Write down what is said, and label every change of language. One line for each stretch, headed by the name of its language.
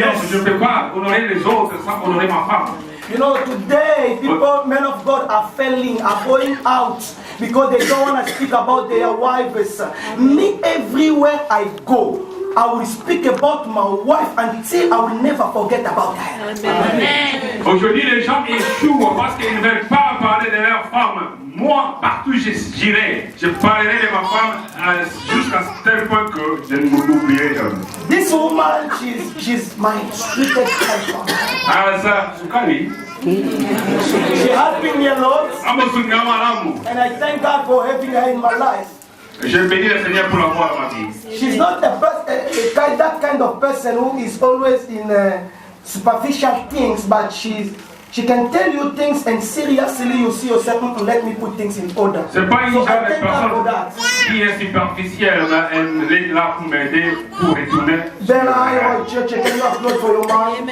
French: Je ne peux pas honorer les autres sans honorer ma femme.
English: You know, today people, men of God, are failing, are going out because they don't want to speak about their wives. Me, everywhere I go, I will speak about my wife until I will never forget about her.
French: Aujourd'hui, les gens échouent parce qu'ils ne veulent pas parler de leur femme. Moi, partout j'irai, je parlerai de ma femme jusqu'à tel point que je ne m'oublierai jamais.
English: This woman, she's my sweetest husband. She has been me a lot, and I thank God for having her in my life.
French: Je bénis le Seigneur pour l'avoir dans ma vie.
English: She's not that kind of person who is always in superficial things, but she can tell you things and seriously you see yourself, let me put things in order.
French: C'est pas une genre de personne qui est superficielle, mais elle est là pour m'aider, pour retourner.
English: Bella, church, can you applaud for your mom?